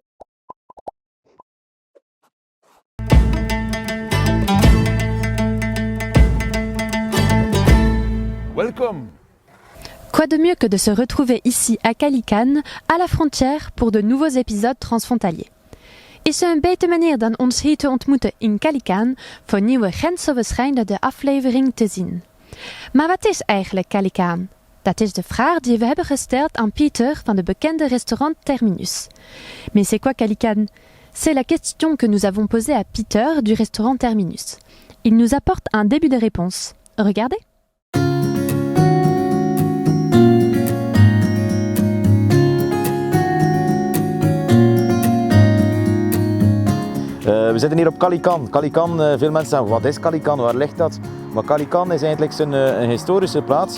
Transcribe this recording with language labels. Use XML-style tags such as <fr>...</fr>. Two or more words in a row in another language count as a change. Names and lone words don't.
<fr>Welcome. Quoi de mieux que de se retrouver ici à Calican, à la frontière, pour de nouveaux épisodes transfrontaliers.</fr> <nl>Is er een betere manier dan ons hier te ontmoeten in Calican voor nieuwe grensoverschrijdende aflevering te zien? Maar wat is eigenlijk Calican? Dat is de vraag die we hebben gesteld aan Pieter van de bekende restaurant Terminus.</nl> <fr>Mais c'est quoi Calican? C'est la question que nous avons posée à Pieter du restaurant Terminus. Il nous apporte un début de réponse. Regardez.</fr> <nl>We zitten hier op Calican. Calican, veel mensen zeggen, wat is Calican, waar ligt dat? Maar Calican is eigenlijk een historische plaats.</nl>